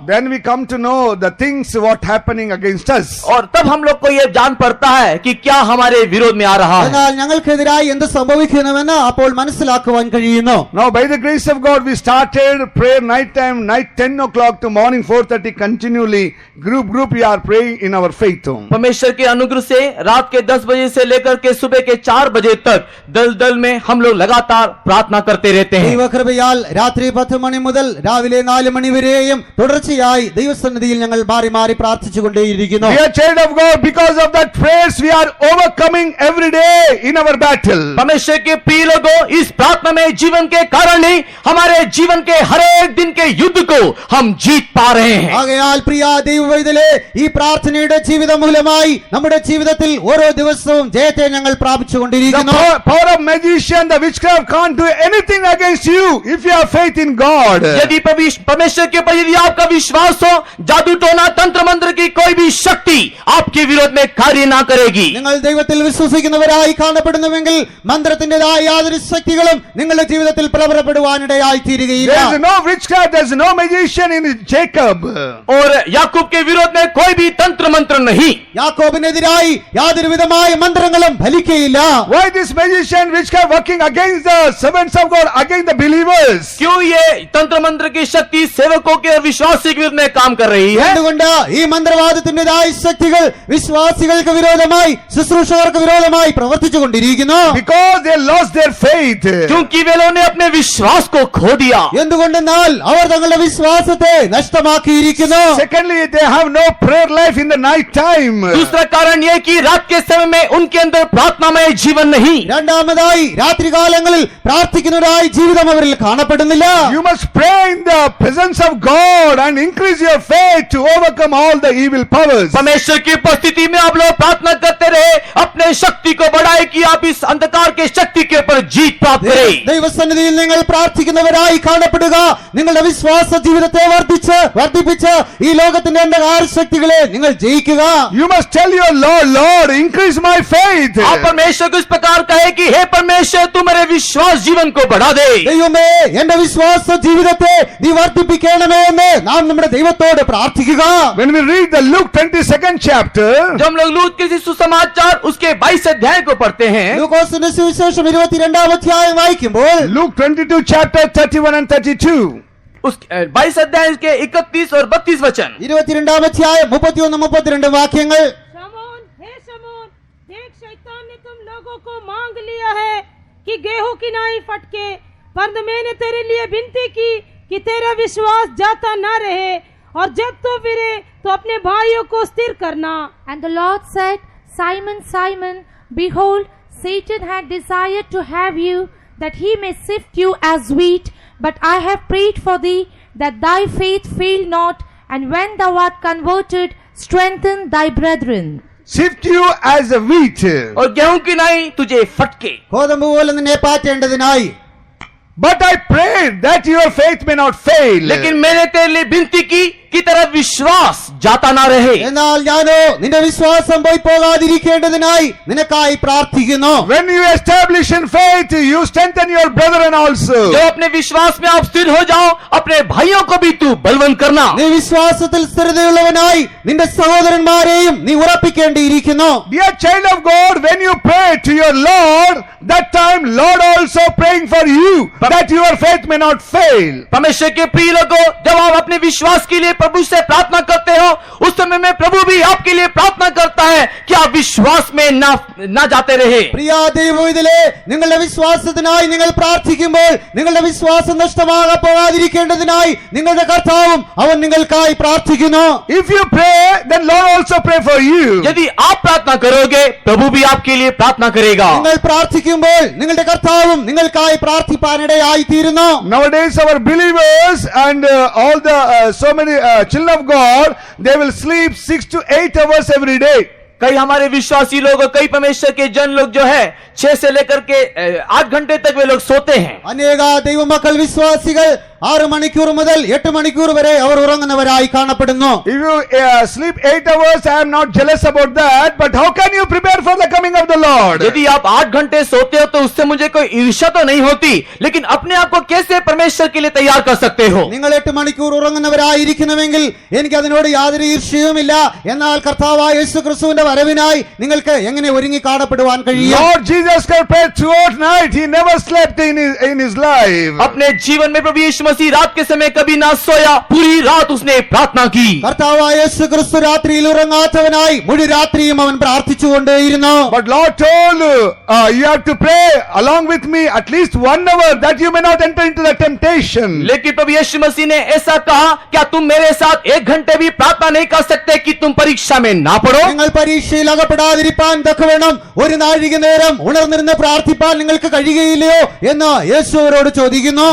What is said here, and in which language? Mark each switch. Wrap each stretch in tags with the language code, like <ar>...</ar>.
<en>Then we come to know the things what happening against us.</en> <hi>और तब हम लोग को ये जान पड़ता है कि क्या हमारे विरोध में आ रहा है।</hi> <ml>എന്നാൽ ഞങ്ങൾക്കെതിരായി എന്ത് സംഭവിക്കുന്നുവെന്ന് അപ്പോൾ മനസ്സിലാക്കുവാൻ കഴിയുന്നു.</ml> <en>Now by the grace of God we started prayer night time, night 10 o'clock to morning 4:30 continually. Group we are praying in our faith home.</en> <hi>परमेश्वर के अनुग्रह से रात के 10 बजे से लेकर के सुबह के 4 बजे तक दल में हम लोग लगातार प्रार्थना करते रहते हैं।</hi> <ml>ദൈവകൃപയാൽ രാത്രി 10 മണി മുതൽ രാവിലെ 4 മണി വരെയും തുടർച്ചയായി ദൈവസന്നിധിയിൽ ഞങ്ങൾ മാറി മാറി പ്രാർത്ഥിച്ചുകൊണ്ടേയിരിക്കുന്നു.</ml> <en>We are child of God, because of that prayers we are overcoming every day in our battle.</en> <hi>परमेश्वर के प्रिय लोगों, इस प्रार्थना में जीवन के कारण ही हमारे जीवन के हर एक दिन के युद्ध को हम जीत पा रहे हैं।</hi> <ml>ആകയാൽ പ്രിയ ദൈവവൈതലേ, ഈ പ്രാർത്ഥനയുടെ ജീവിതം മൂലമായി നമ്മുടെ ജീവിതത്തിൽ ഓരോ ദിവസവും ജയത്തെ ഞങ്ങൾ</ml> <en>The</en> <ml>പ്രാപിച്ചുകൊണ്ടിരിക്കുന്നു.</ml> <en>power of magician, the witchcraft can't do anything against you if you have faith in God.</en> <hi>यदि परमेश्वर के ऊपर यदि आपका विश्वास हो, जादू टोना तंत्र मंत्र की कोई भी शक्ति आपके विरोध में कार्य ना करेगी।</hi> <ml>നിങ്ങൾ ദൈവത്തിൽ വിശ്വസിക്കുന്നവരായി കാണപ്പെടുന്നുവെങ്കിൽ മന്ത്രത്തിന്റേതായ യാതൊരു ശക്തികളും നിങ്ങളുടെ ജീവിതത്തിൽ പ്രബലപ്പെടുവാനിടയായി തീരുകയില്ല.</ml> <en>There is no witchcraft, there is no magician in Jacob.</en> <hi>और याकूब के विरोध में कोई भी तंत्र मंत्र नहीं।</hi> <ml>യാക്കോബിനെതിരായി യാതൊരു വിധമായ മന്ത്രങ്ങളും ഫലിക്കയില്ല.</ml> <en>Why this magician witchcraft working against the servants of God, against the believers?</en> <hi>क्यों ये तंत्र मंत्र की शक्ति सेवकों के और विश्वासी के विरुद्ध में काम कर रही है?</hi> <ml>എന്തുകൊണ്ട് ഈ മന്ത്രവാദത്തിന്റേതായ ശക്തികൾ വിശ്വാസികൾക്ക് വിരോധമായി ശുശ്രൂഷകർക്ക് വിരോധമായി പ്രവർത്തിച്ചുകൊണ്ടിരിക്കുന്നു?</ml> <en>Because they lost their faith.</en> <hi>क्योंकि वे लोगों ने अपने विश्वास को खो दिया।</hi> <ml>എന്തുകൊണ്ടെന്നാൽ അവർ തങ്ങളുടെ വിശ്വാസത്തെ നഷ്ടമാക്കിയിരിക്കുന്നു.</ml> <en>Secondly, they have no prayer life in the night time.</en> <hi>दूसरा कारण यह कि रात के समय में उनके अंदर प्रार्थनामय जीवन नहीं।</hi> <ml>രണ്ടാമതായി രാത്രികാലങ്ങളിൽ പ്രാർത്ഥിക്കുന്നതായി ജീവിതം അവരിൽ കാണപ്പെടുന്നില്ല.</ml> <en>You must pray in the presence of God and increase your faith to overcome all the evil powers.</en> <hi>परमेश्वर की उपस्थिति में आप लोग प्रार्थना करते रहे, अपने शक्ति को बढ़ाए कि आप इस अंधकार के शक्ति के ऊपर जीत प्राप्त करें।</hi> <ml>ദൈവസന്നിധിയിൽ നിങ്ങൾ പ്രാർത്ഥിക്കുന്നവരായി കാണപ്പെടുക. നിങ്ങളുടെ വിശ്വാസ ജീവിതത്തെ വർദ്ധിപ്പിച്ച് ഈ ലോകത്തിന്റെ അന്ധകാര ശക്തികളെ നിങ്ങൾ ജയിക്കുക.</ml> <en>You must tell your Lord, Lord, increase my faith.</en> <hi>आप परमेश्वर को इस प्रकार कहे कि हे परमेश्वर तू मेरे विश्वास जीवन को बढ़ा दे।</hi> <ml>ദൈവമേ, എന്റെ വിശ്വാസ ജീവിതത്തെ നീ വർദ്ധിപ്പിക്കണമേ എന്ന് നാം നമ്മുടെ ദൈവത്തോട് പ്രാർത്ഥിക്കുക.</ml> <en>When we read the Luke 22nd chapter,</en> <hi>जब हम लोग लूत के सुसमाचार उसके 22 अध्याय को पढ़ते हैं,</hi> <ml>ലൂക്കോസിന്റെ സുവിശേഷം 22-ാം അധ്യായം വായിക്കുമ്പോൾ</ml> <en>Luke 22 chapter 31 and 32.</en> <hi>उस 22 अध्याय के 31 और 32 वचन।</hi> <ml>22-ാം അധ്യായം 31-32 വാക്യങ്ങൾ.</ml> <hi>शमून, हे शमून, देख शैतान ने तुम लोगों को मांग लिया है कि गेहूं की नाई फटके, पर मैंने तेरे लिए विनती की कि तेरा विश्वास जाता ना रहे, और जब तू फिरे तो अपने भाइयों को स्थिर करना.</hi> <en>And the Lord said, Simon, Simon, behold, Satan had desired to have you, that he may sift you as wheat. But I have prayed for thee, that thy faith fail not, and when thou art converted, strengthen thy brethren. Sift you as a wheat.</en> <hi>और गेहूं की नाई तुझे फटके।</hi> <ml>ഗോതമ്പ് പോലെ നിന്നെ പാറ്റേണ്ടതിനായി.</ml> <en>But I prayed that your faith may not fail.</en> <hi>लेकिन मैंने तेरे लिए विनती की कि तेरा विश्वास जाता ना रहे।</hi> <ml>എന്നാൽ ഞാനോ നിന്റെ വിശ്വാസം പോയി പോകാതിരിക്കേണ്ടതിനായി നിനക്കായി പ്രാർത്ഥിക്കുന്നു.</ml> <en>When you establish in faith, you strengthen your brethren also.</en> <hi>जो अपने विश्वास में आप स्थिर हो जाओ, अपने भाइयों को भी तू बलवंत करना।</hi> <ml>നീ വിശ്വാസത്തിൽ സ്ഥിരതയുള്ളവനായി നിന്റെ സഹോദരന്മാരെയും നീ ഉറപ്പിക്കേണ്ടിയിരിക്കുന്നു.</ml> <en>Dear child of God, when you pray to your Lord, that time Lord also praying for you, that your faith may not fail.</en> <hi>परमेश्वर के प्रिय लोगों, जब आप अपने विश्वास के लिए प्रभु से प्रार्थना करते हो, उस समय में प्रभु भी आपके लिए प्रार्थना करता है कि आप विश्वास में ना जाते रहे।</hi> <ml>പ്രിയ ദൈവവിധലേ, നിങ്ങളുടെ വിശ്വാസത്തിനായി നിങ്ങൾ പ്രാർത്ഥിക്കുമ്പോൾ നിങ്ങളുടെ വിശ്വാസം നഷ്ടമാകാൻ പോകാതിരിക്കേണ്ടതിനായി നിങ്ങളുടെ കർത്താവും അവൻ നിങ്ങൾക്കായി പ്രാർത്ഥിക്കുന്നു.</ml> <en>If you pray, then Lord also pray for you.</en> <hi>यदि आप प्रार्थना करोगे, प्रभु भी आपके लिए प्रार्थना करेगा।</hi> <ml>നിങ്ങൾ പ്രാർത്ഥിക്കുമ്പോൾ നിങ്ങളുടെ കർത്താവും നിങ്ങൾക്കായി പ്രാർത്ഥിപ്പാനിടയായി തീരുന്നു.</ml> <en>Nowadays our believers and all the so many children of God, they will sleep 6 to 8 hours every day.</en> <hi>कई हमारे विश्वासी लोग और कई परमेश्वर के जन लोग जो है 6 से लेकर के 8 घंटे तक वे लोग सोते हैं।</hi> <ml>അനേക ദൈവമക്കൾ വിശ്വാസികൾ 6 മണിക്കൂർ മുതൽ 8 മണിക്കൂർ വരെ അവർ ഉറങ്ങുന്നവരായി കാണപ്പെടുന്നു.</ml> <en>If you sleep 8 hours, I am not jealous about that, but how can you prepare for the coming of the Lord?</en> <hi>यदि आप 8 घंटे सोते हो तो उससे मुझे कोई ईर्ष्या तो नहीं होती, लेकिन अपने आप को कैसे परमेश्वर के लिए तैयार कर सकते हो?</hi> <ml>നിങ്ങൾ 8 മണിക്കൂർ ഉറങ്ങുന്നവരായിരിക്കുന്നുവെങ്കിൽ എനിക്ക് അതിനോട് യാതൊരു ഈർഷ്യയുമില്ല. എന്നാൽ കർത്താവായ യേശുക്രിസ്തുവിന്റെ വരവിനായി നിങ്ങൾക്ക് എങ്ങനെ ഒരുങ്ങി കാണപ്പെടുവാൻ കഴിയും?</ml> <en>Lord Jesus Christ prayed throughout night. He never slept in his life.</en> <hi>अपने जीवन में प्रभु यीशु मसीह रात के समय कभी ना सोया, पूरी रात उसने प्रार्थना की।</hi> <ml>കർത്താവായ യേശുക്രിസ്തു രാത്രിയിൽ ഉറങ്ങാത്തവനായി മുഴു രാത്രിയും അവൻ പ്രാർത്ഥിച്ചുകൊണ്ടേയിരുന്നു.</ml> <en>But Lord told you have to pray along with me at least 1 hour that you may not enter into the temptation.</en> <hi>लेकिन प्रभु यीशु मसीह ने ऐसा कहा, क्या तुम मेरे साथ 1 घंटे भी प्रार्थना नहीं कर सकते कि तुम परीक्षा में ना पड़ो?</hi> <ml>നിങ്ങൾ പരീക്ഷയിൽ അകപ്പെടാതിരിപ്പാൻ തക്കവണ്ണം ഒരു നാഴിക നേരം ഉണർന്നിരുന്ന് പ്രാർത്ഥിപ്പാൻ നിങ്ങൾക്ക് കഴിയുകയില്ലയോ എന്ന് യേശു അവരോട് ചോദിക്കുന്നു.</ml>